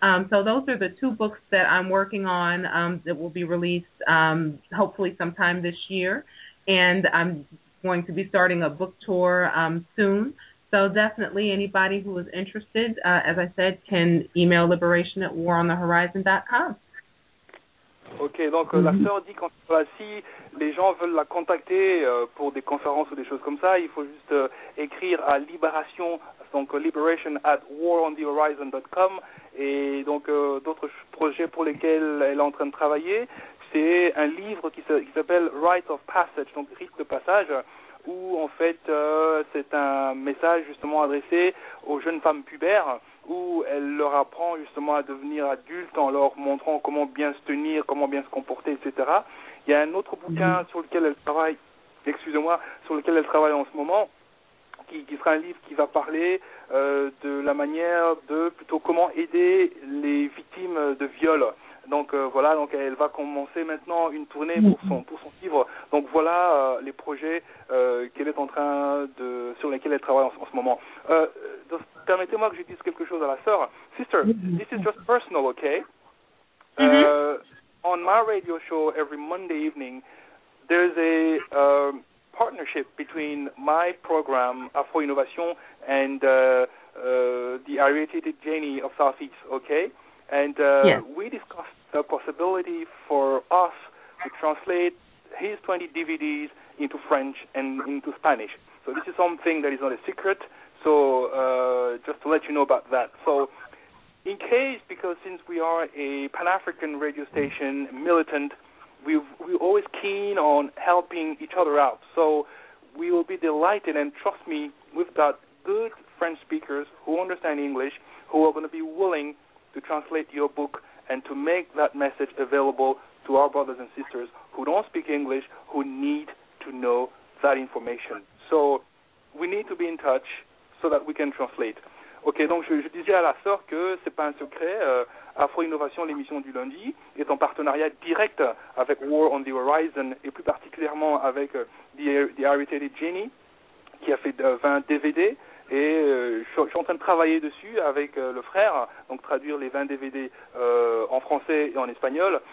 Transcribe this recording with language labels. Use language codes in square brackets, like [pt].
[en] So those are the 2 books that I'm working on that will be released hopefully sometime this year. And I'm going to be starting a book tour soon. So definitely anybody who is interested, as I said, can email liberation@waronthehorizon.com. [fr] Ok, donc la sœur dit si les gens veulent la contacter pour des conférences ou des choses comme ça, il faut juste écrire à Libération, donc liberation@waronthehorizon.com, et donc d'autres projets pour lesquels elle est en train de travailler, c'est un livre qui s'appelle Rites of Passage, donc rite de passage, où en fait c'est un message justement adressé aux jeunes femmes pubères, où elle leur apprend justement à devenir adultes en leur montrant comment bien se tenir, comment bien se comporter, etc. Il y a un autre bouquin sur lequel elle travaille, sur lequel elle travaille en ce moment, qui sera un livre qui va parler de la manière de plutôt comment aider les victimes de viol. Donc voilà, donc elle va commencer maintenant une tournée pour son livre. Donc voilà les projets qu'elle est en train sur lesquels elle travaille en ce moment. Permettez-moi que je dise quelque chose à la sœur. [en] Sister, this is just personal, okay? On my radio show every Monday evening, there's a partnership between my program Afro Innovation and the Ariete Jenny of Southeast, okay? And we discussed the possibility for us to translate his 20 DVDs into French and into Spanish. So this is something that is not a secret. So just to let you know about that. So in case, because since we are a Pan-African radio station, militant, we're always keen on helping each other out. So we will be delighted, and trust me, we've got good French speakers who understand English, who are going to be willing to translate your book and to make that message available to our brothers and sisters who don't speak English, who need to know that information. So we need to be in touch so that we can translate. [fr] Ok, donc je disais à la sœur que c'est pas un secret, Afro Innovation, l'émission du lundi, est en partenariat direct avec War on the Horizon et plus particulièrement avec The Irritated Genie, qui a fait 20 DVD. Et je suis en train de travailler dessus avec le frère, donc traduire les 20 DVD en français et en espagnol.